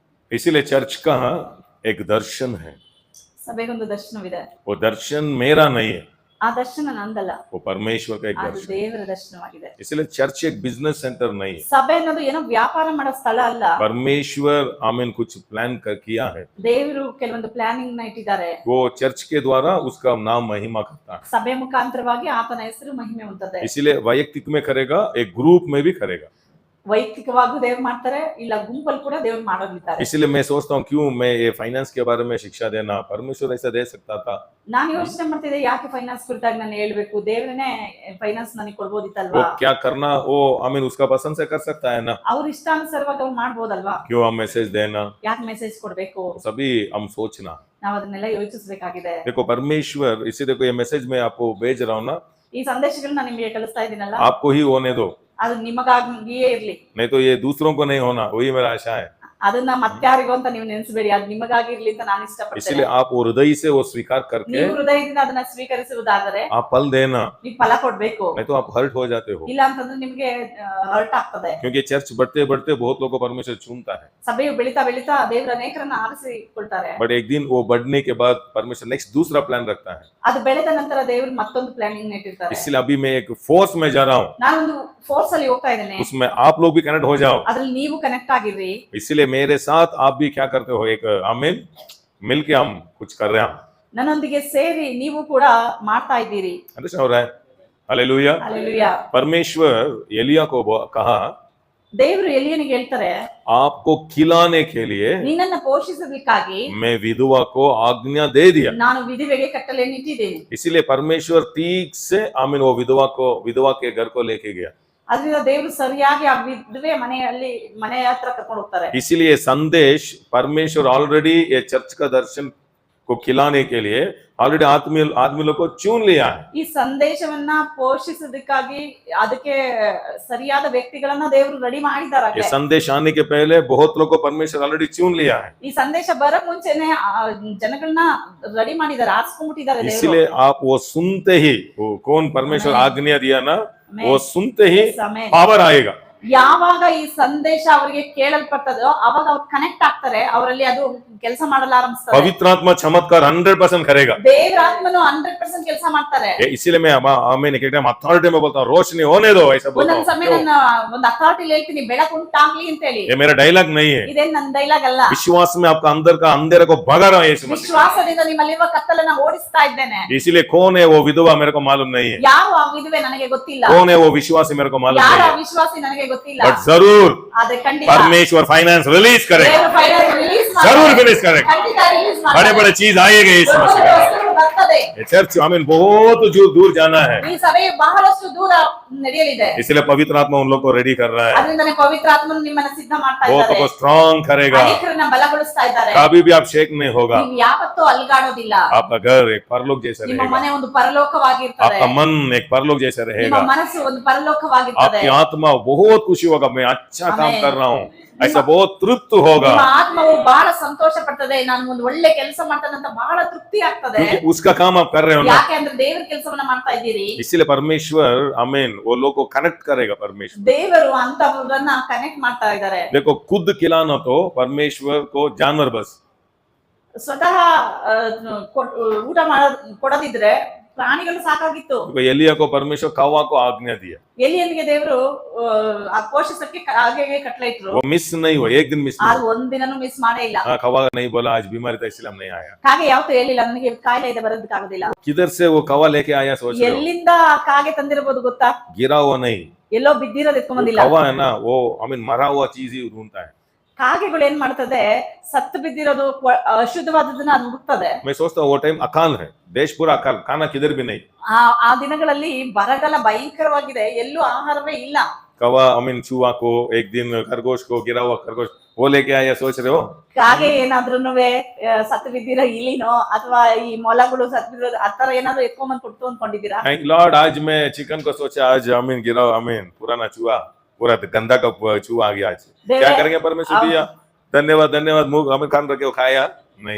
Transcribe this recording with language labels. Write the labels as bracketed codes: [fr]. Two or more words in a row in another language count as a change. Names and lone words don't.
[hi] इसीलिए चर्च का एक दर्शन है, [kn] ಸಭೆಗೊಂದು ದರ್ಶನವಿದೆ. [hi] वो दर्शन मेरा नहीं है, [kn] ಆ ದರ್ಶನ ನಂದಲ್ಲ, [hi] वो परमेश्वर का एक [kn] ಅದು [hi] दर्शन है। [kn] ದೇವರ ದರ್ಶನವಾಗಿದೆ. [hi] इसलिए चर्च एक [en] business center [hi] नहीं है, [kn] ಸಭೆ ಅನ್ನೋದು ಏನೋ ವ್ಯಾಪಾರ ಮಾಡೋ ಸ್ಥಳ ಅಲ್ಲ. [hi] परमेश्वर आमीन कुछ प्लान किया है, [kn] ದೇವರು ಕೆಲವೊಂದು ಪ್ಲಾನಿಂಗ್ ನ ಇಟ್ಟಿದ್ದಾರೆ. [hi] वो चर्च के द्वारा उसका नाम महिमा करता है। [kn] ಸಭೆ ಮುಖಾಂತರವಾಗಿ ಆತನ ಹೆಸರು ಮಹಿಮೆ ಹೊಂದುತ್ತದೆ. [hi] इसलिए वैयक्तिक में करेगा, एक ग्रुप में भी करेगा। [kn] ವೈಯಕ್ತಿಕವಾಗೂ ದೇವ್ರು ಮಾಡ್ತಾರೆ, ಇಲ್ಲ ಗುಂಪಲ್ಲಿ ಕೂಡ ದೇವ್ರು ಮಾಡೋದಿದ್ದಾರೆ. [hi] इसलिए मैं सोचता हूँ क्यों मैं ये फाइनेंस के बारे में शिक्षा देना, परमेश्वर ऐसा दे सकता था। [kn] ನಾನು ಯೋಚನೆ ಮಾಡ್ತಿದ್ದೆ, ಯಾಕೆ ಫೈನಾನ್ಸ್ ಕುರಿತಾಗಿ ನಾನು ಹೇಳ್ಬೇಕು, ದೇವ್ರನೇ ಫೈನಾನ್ಸ್ ನನಗೆ [hi] वो [kn] ಕೊಡ್ಬೋದಿತ್ತಲ್ವಾ. [hi] क्या करना, वो आमीन उसका पसंद से कर सकता है ना, [kn] ಅವ್ರ ಇಷ್ಟಾನುಸಾರವಾಗಿ ಅವ್ರು ಮಾಡ್ಬೋದಲ್ವಾ. [hi] क्यों हम मैसेज देना, [kn] ಯಾಕೆ ಮೆಸೇಜ್ ಕೊಡ್ಬೇಕು, [hi] सभी हम सोचना। [kn] ನಾವ್ ಅದನ್ನೆಲ್ಲ ಯೋಚಿಸಬೇಕಾಗಿದೆ. [hi] देखो परमेश्वर, इसी देखो ये मैसेज मैं आपको भेज रहा हूँ ना, [kn] ಈ ಸಂದೇಶಗಳನ್ನ ನಾನು ನಿಮಗೆ ಕಳಿಸ್ತಾ ಇದ್ದೀನಲ್ಲ, [hi] आपको ही होने दो, [kn] ಅದು ನಿಮಗಾಗಿಯೇ ಇರ್ಲಿ. [hi] नहीं तो ये दूसरों को नहीं होना, वही मेरा आशा है। [kn] ಅದನ್ನ ಮತ್ತಾರಿಗೂ ಅಂತ ನೀವು ನೆನೆಸಬೇಡಿ, ಅದು ನಿಮಗಾಗಿರ್ಲಿ ಅಂತ ನಾನು ಇಷ್ಟಪಡ್ತೇನೆ. [hi] इसलिए आप वो हृदय से वो स्वीकार करके [kn] ನೀವು ಹೃದಯದಿಂದ ಅದನ್ನ ಸ್ವೀಕರಿಸುವುದಾದರೆ [hi] आप फल देना, [kn] ನೀವು ಫಲ ಕೊಡ್ಬೇಕು. [hi] नहीं तो आप हर्ट हो जाते हो, [kn] ಇಲ್ಲ ಅಂತಂದ್ರೆ ನಿಮ್ಗೆ ಹರ್ಟ್ ಆಗ್ತದೆ. [hi] क्योंकि चर्च बढ़ते बढ़ते बहुत लोगों को परमेश्वर चुनता है, [kn] ಸಭೆಯು ಬೆಳಿತಾ ಬೆಳಿತಾ ದೇವರ ಅನೇಕರನ್ನ ಆರಿಸಿಕೊಳ್ತಾರೆ. [hi] बट एक दिन वो बढ़ने के बाद परमेश्वर नेक्स्ट दूसरा प्लान रखता है। [kn] ಅದು ಬೆಳೆದ ನಂತರ ದೇವರು ಮತ್ತೊಂದು ಪ್ಲಾನಿಂಗ್ ಇಟ್ಟಿರ್ತಾರೆ. [hi] इसलिए अभी मैं एक फोर्स में जा रहा हूँ, [kn] ನಾನೊಂದು ಫೋರ್ಸ್ ಅಲ್ಲಿ ಹೋಗ್ತಾ ಇದ್ದೇನೆ, [hi] उसमें आप लोग भी कनेक्ट हो जाओ। [kn] ಅದ್ರಲ್ಲಿ ನೀವು ಕನೆಕ್ಟ್ ಆಗಿರ್ರಿ. [hi] इसलिए मेरे साथ आप भी क्या करते हो, एक आमीन मिलके हम कुछ कर रहे हैं, [kn] ನನ್ನೊಂದಿಗೆ ಸೇರಿ ನೀವು ಕೂಡ ಮಾಡ್ತಾ ಇದ್ದೀರಿ. [hi] अंडरस्टैंड हो रहा है? हालेलुया। [kn] ಹಲ್ಲೆಲೂಯಾ. [hi] परमेश्वर एलिया को कहा, [kn] ದೇವರು ಎಲಿಯನಿಗೆ ಹೇಳ್ತಾರೆ, [hi] आपको खिलाने के लिए [kn] ನಿನ್ನನ್ನ ಪೋಷಿಸಲಿಕ್ಕಾಗಿ [hi] मैं विधवा को आज्ञा दे दिया। [kn] ನಾನು ವಿಧವೆಗೆ ಕಟ್ಟಳೆಯನ್ನು ಇಟ್ಟಿದ್ದೇನೆ. [hi] इसीलिए परमेश्वर ठीक से आमीन वो विधवा के घर को लेके गया। [kn] ಅದರಿಂದ ದೇವರು ಸರಿಯಾಗಿ ಆ ವಿಧವೆ ಮನೆ ಹತ್ರ ಕರ್ಕೊಂಡು ಹೋಗ್ತಾರೆ. [hi] इसीलिए संदेश परमेश्वर ऑलरेडी ये चर्च का दर्शन को खिलाने के लिए ऑलरेडी आदमी लोग को चुन लिया है। [kn] ಈ ಸಂದೇಶವನ್ನ ಪೋಷಿಸೋದಕ್ಕಾಗಿ ಅದಕ್ಕೆ ಸರಿಯಾದ ವ್ಯಕ್ತಿಗಳನ್ನ ದೇವರು ರೆಡಿ ಮಾಡಿದ್ದಾರೆ. [hi] ये संदेश आने के पहले बहुत लोग को परमेश्वर ऑलरेडी चुन लिया है। [kn] ಈ ಸಂದೇಶ ಬರೋ ಮುಂಚೆನೆ ಜನಗಳನ್ನ ರೆಡಿ ಮಾಡಿದ್ದಾರೆ, ಆರಿಸ್ಕೊಂಡ್ಬಿಟ್ಟಿದ್ದಾರೆ ದೇವರು. [hi] इसलिए आप वो सुनते ही, वो कौन परमेश्वर आज्ञा दिया ना, वो सुनते ही पावर आएगा। [kn] ಯಾವಾಗ ಈ ಸಂದೇಶ ಅವರಿಗೆ ಕೇಳಲ್ಪಡ್ತದೋ ಅವಾಗ ಅವ್ರು ಕನೆಕ್ಟ್ ಆಗ್ತಾರೆ, ಅವರಲ್ಲಿ ಅದು ಕೆಲಸ ಮಾಡಲು ಆರಂಭಿಸ್ತಾರೆ. [hi] पवित्रात्मा चमत्कार 100% करेगा। [kn] ದೇವರಾತ್ಮನು 100% ಕೆಲಸ ಮಾಡ್ತಾರೆ. [hi] इसीलिए मैं अथॉरिटी में बोलता हूँ, रोशनी होने दो, ऐसा बोलता [kn] ಒಂದೊಂದು ಸಮಯ [hi] हूँ। [kn] ನಾನು ಒಂದು ಅಥಾರಿಟಿ ಹೇಳ್ತೀನಿ, ಬೆಳಕು ಉಂಟಾಗ್ಲಿ ಅಂತ ಹೇಳಿ. [hi] ये मेरा डायलॉग नहीं है, [kn] ಇದೇನ್ ನನ್ನ ಡೈಲಾಗ್ ಅಲ್ಲ. [hi] विश्वास में आपका अंदर का अंधेरे को भगा रहा है यीशु मसीह। [kn] ವಿಶ್ವಾಸದಿಂದ ನಿಮ್ಮಲ್ಲಿರುವ ಕತ್ತಲನ್ನ ಓಡಿಸ್ತಾ ಇದ್ದೇನೆ. [hi] इसीलिए कौन है वो विधवा मेरे को मालूम नहीं है, [kn] ಯಾರು ಆ ವಿಧವೆ ನನಗೆ ಗೊತ್ತಿಲ್ಲ, [hi] कौन है वो विश्वासी मेरे को मालूम [kn] ಯಾರು [hi] नहीं [kn] ಆ [hi] है, [kn] ವಿಶ್ವಾಸಿ ನನಗೆ ಗೊತ್ತಿಲ್ಲ. [hi] बट जरूर [kn] ಆದ್ರೆ ಖಂಡಿತ [hi] परमेश्वर फाइनेंस रिलीज करेगा, [kn] ದೇವರು ಫೈನಾನ್ಸ್ ರಿಲೀಸ್ ಮಾಡ್ತಾರೆ. [hi] जरूर रिलीज करेगा। [kn] ಖಂಡಿತ ರಿಲೀಸ್ [hi] बड़े [kn] ಮಾಡ್ತಾರೆ. [hi] बड़े चीज आएगा यीशु [kn] ದೊಡ್ಡ [hi] मसीह [kn] ದೊಡ್ಡ [hi] का। [kn] ವಸ್ತುಗಳು ಬರ್ತದೆ. [hi] ये चर्च आमीन बहुत दूर जाना है, [kn] ಈ ಸಭೆಯು ಬಹಳಷ್ಟು ದೂರ ನಡೆಯಲಿದೆ. [hi] इसलिए पवित्र आत्मा उन लोग को रेडी कर रहा है, [kn] ಅದರಿಂದನೇ ಪವಿತ್ರ ಆತ್ಮನು ನಿಮ್ಮನ್ನ ಸಿದ್ಧ ಮಾಡ್ತಾ [hi] वो [kn] ಇದ್ದಾರೆ, [hi] तो स्ट्रांग करेगा, [kn] ಅನೇಕರನ್ನ ಬಲಗೊಳಿಸ್ತಾ ಇದ್ದಾರೆ. [hi] कभी भी आप शेक नहीं होगा। [kn] ನೀವು ಯಾವತ್ತೂ ಅಲುಗಾಡೋದಿಲ್ಲ. [hi] आपका घर एक परलोक जैसा [kn] ನಿಮ್ಮ [hi] रहेगा, [kn] ಮನೆ ಒಂದು ಪರಲೋಕವಾಗಿರ್ತದೆ, [hi] आपका मन एक परलोक जैसा [kn] ನಿಮ್ಮ [hi] रहेगा, [kn] ಮನಸ್ಸು ಒಂದು ಪರಲೋಕವಾಗಿರ್ತದೆ. [hi] आपकी आत्मा बहुत खुशी होगा, मैं अच्छा काम आमीन। कर रहा हूँ, ऐसा बहुत तृप्त होगा, [kn] ನಿಮ್ಮ ಆತ್ಮವು ಬಹಳ ಸಂತೋಷ ಪಡ್ತದೆ, ನಾನು ಒಂದು ಒಳ್ಳೆ ಕೆಲಸ ಮಾಡ್ತಾನಂತ ಬಹಳ ತೃಪ್ತಿ ಆಗ್ತದೆ. [hi] क्योंकि उसका काम आप कर रहे हो ना। [kn] ಯಾಕೆ ಅಂದ್ರೆ ದೇವರ ಕೆಲಸವನ್ನ ಮಾಡ್ತಾ ಇದ್ದೀರಿ. [hi] इसलिए परमेश्वर आमीन वो लोग को कनेक्ट करेगा परमेश्वर। [kn] ದೇವರು ಅಂತವರನ್ನ ಕನೆಕ್ಟ್ ಮಾಡ್ತಾ ಇದ್ದಾರೆ. [hi] देखो खुद खिलाना तो परमेश्वर को जानवर बस, [kn] ಸ್ವತಃ ಊಟ ಕೊಡದಿದ್ರೆ ಪ್ರಾಣಿಗಳು ಸಾಕಾಗಿತ್ತು. [hi] एलिया को परमेश्वर कौवा को आज्ञा दिया, [kn] ಎಲಿಯನಿಗೆ ದೇವರು ಆ ಪೋಷಿಸಕ್ಕೆ ಹಾಗೆ ಕಟ್ಲೆ ಇಟ್ರು. [hi] वो मिस नहीं हुआ, एक दिन मिस नहीं [kn] ಅದು ಒಂದಿನೂ ಮಿಸ್ ಮಾಡೇ ಇಲ್ಲ. [hi] हुआ। कौवा नहीं बोला आज बीमारी था इसलिए हम नहीं आया, [kn] ಕಾಗೆ ಯಾವತ್ತೂ ಹೇಳಿಲ್ಲ ನನಗೆ ಕಾಯಿಲೆ ಇದೆ ಬರೋದಕ್ಕಾಗೋದಿಲ್ಲ. [hi] किधर से वो कौवा लेके आया सोच रहे हो? [kn] ಎಲ್ಲಿಂದ ಕಾಗೆ ತಂದಿರಬಹುದು ಗೊತ್ತಾ? [hi] गिरा हुआ नहीं, [kn] ಎಲ್ಲೋ ಬಿದ್ದಿರೋದು ಎತ್ಕೊಂಡ್ ಬಂದಿಲ್ಲ. [hi] कौवा है ना वो आमीन मरा हुआ चीज ही ढूंढता है। [kn] ಕಾಗೆಗಳು ಏನ್ ಮಾಡ್ತದೆ, ಸತ್ತು ಬಿದ್ದಿರೋದು ಅಶುದ್ಧವಾದದನ್ನ ಅದು ಹುಡುಕ್ತದೆ. [hi] मैं सोचता हूँ वो टाइम अकाल है, देश पूरा अकाल, खाना किधर भी नहीं। [kn] ಆ ದಿನಗಳಲ್ಲಿ ಬರಗಾಲ ಭಯಂಕರವಾಗಿದೆ, ಎಲ್ಲೂ ಆಹಾರವೇ ಇಲ್ಲ. [hi] कौवा आमीन चूहा को एक दिन खरगोश को, गिरा हुआ खरगोश वो लेके आया, सोच रहे हो? [kn] ಕಾಗೆ ಏನಾದ್ರೂನುವೆ ಸತ್ತು ಬಿದ್ದಿರೋ ಇಲಿನೋ ಅಥವಾ ಈ ಮೊಲಗಳು ಸತ್ತು ಬಿದ್ದಿರೋ ಆತರ ಏನಾದ್ರು ಎತ್ಕೊಂಡ್ಬಂದು ಕೊಡ್ತು ಅನ್ಕೊಂಡಿದ್ದೀರಾ? [en] thank Lord, [hi] आज मैं चिकन को सोचा, आज आमीन गिरा आमीन पुराना चूहा, पूरा गंदा का चूहा आ गया आज, क्या करेंगे परमेश्वर दिया, धन्यवाद धन्यवाद, मुंह आमीन खान रखे खाया नहीं।